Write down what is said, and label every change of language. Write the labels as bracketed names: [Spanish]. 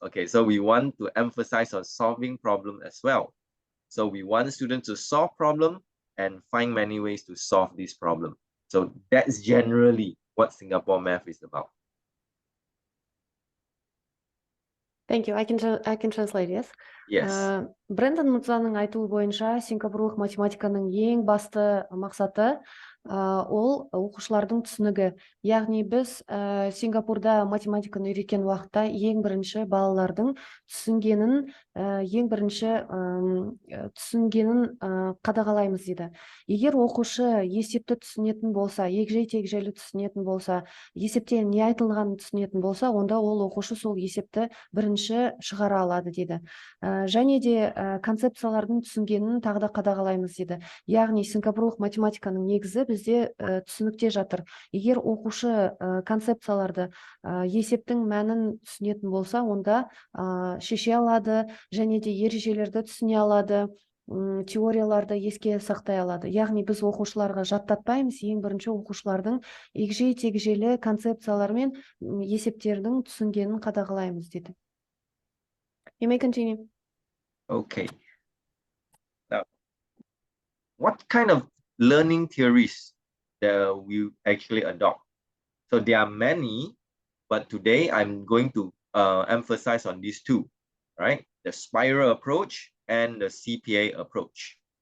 [English] Okay, so we want to emphasize on solving problem as well. So we want students to solve problem and find many ways to solve this problem. So that's generally what Singapore math is about. Thank you. I can translate, yes? Yes. [Kazakh] Брэндон мырзаның айтуы бойынша, сингапурлық математиканың ең басты мақсаты ол оқушылардың түсінігі. Яғни біз Сингапурда математиканы үйреткен уақытта ең бірінші балалардың түсінгенін қадағалаймыз дейді. Егер оқушы есепті түсінетін болса, егжей-тегжейлі түсінетін болса, есепте не айтылғанын түсінетін болса, онда ол оқушы сол есепті бірінші шығара алады дейді. Және де концепциялардың түсінгенін тағы да қадағалаймыз дейді. Яғни сингапурлық математиканың негізі бізде түсінікте жатыр. Егер оқушы концепцияларды, есептің мәнін түсінетін болса, онда шеше алады, және де ережелерді түсіне алады, теорияларды еске сақтай алады. Яғни біз оқушыларға жаттатпаймыз, ең бірінші оқушылардың егжей-тегжейлі концепциялар мен есептердің түсінгенін қадағалаймыз дейді. [English] You may continue. Okay. Now, what kind of learning theories that we actually adopt? So there are many, but today I'm going to emphasize on these two, right? The spiral approach and the CPA approach.